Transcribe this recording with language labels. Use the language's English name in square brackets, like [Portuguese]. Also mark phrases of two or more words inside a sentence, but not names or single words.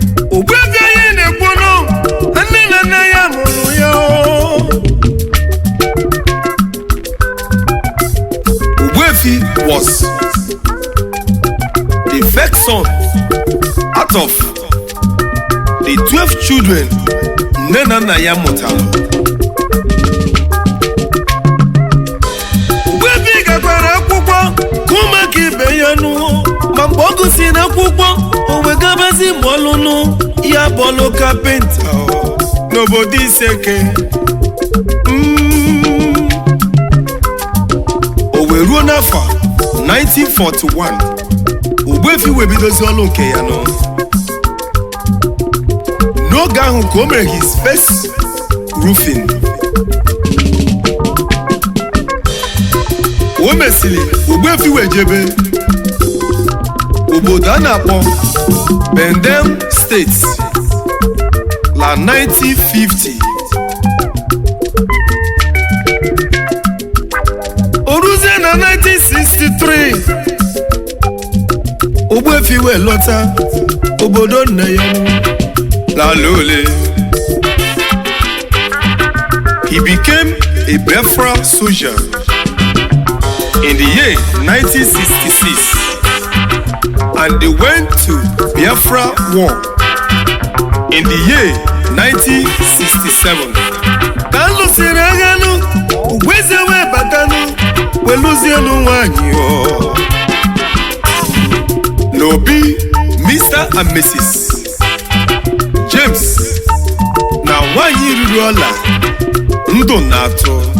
[Igbo] Ogbuefi anyị na-ekwu nụ, nne na nna ya mụrụ ya o. [English] Ogbuefi was the first son out of the twelve children [Igbo] nne na nna ya mụtara. Ogbuefi gakwara akwụkwọ ka ụmụaka ibe ya nụ, ma mgbe ọ gụsịrị akwụkwọ, o wee gabazi mụọ ọlụ nụ, ya bụ ọlụ kapịnta o, n'obodo Iseke. Mm. O wee ruo n'afọ nineteen forty-one, Ogbuefi wee bidozi ọlụ nke ya nụ. N'oge ahụ ka o mere [English] his first roofing. [Igbo] O mesịrị, Ogbuefi wee jebe obodo a na-akpọ Bendel State la nineteen fifty. O ruzie na nineteen sixty-three, Ogbuefi wee lọta obodo nna ya. Lala ole. [English] He became a Biafra soldier in the year nineteen sixty-six, and they went to Biafra War in the year nineteen sixty-seven. [Igbo] Ka a lụsịrị agha nụ, Ogbueze wee batanụ, wee lụzie nụ nwaanyị o. N'obi, Mister and Missus James na nwaanyị ruru ọla ndụ na-atụ.